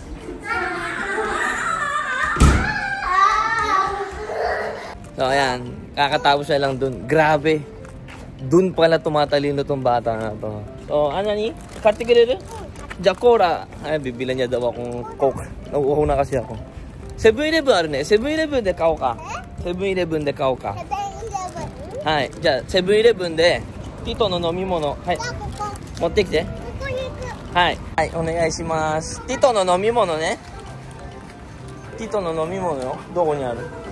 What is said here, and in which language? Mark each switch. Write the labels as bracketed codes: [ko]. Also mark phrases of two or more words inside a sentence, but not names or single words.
[tl] So ayan, kakatapos na lang dun. Grabe. Dun pala tumatalino tong bata nga to. [ja] So, ano ni? 買ってくれる？じゃ、コーラ. [tl] Ay, bibilan niya daw akong Coke. Nauuhaw na kasi ako. [ja] セブンイレブンあるね。セブンイレブンで買おうか。セブンイレブンで買おうか。はい。じゃあ、セブンイレブンで、ティトの飲み物。はい。持ってきて。はい。はい、お願いします。ティトの飲み物ね。ティトの飲み物よ。どこにある？